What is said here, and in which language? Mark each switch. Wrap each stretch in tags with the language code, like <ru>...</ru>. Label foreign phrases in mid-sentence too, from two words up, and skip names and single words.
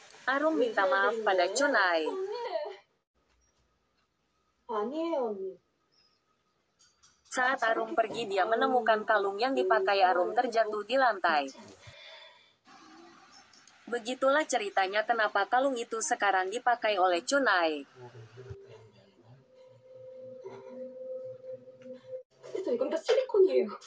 <id>Arum minta maaf pada Chun-ae.</id> <ko>아니에요, 언니.</ko> <id>Saat Arum pergi, dia menemukan kalung yang dipakai Arum terjatuh di lantai. Begitulah ceritanya kenapa kalung itu sekarang dipakai oleh Chun-ae.</id> <ko>그래서 이건 다 실리콘이에요.</ko>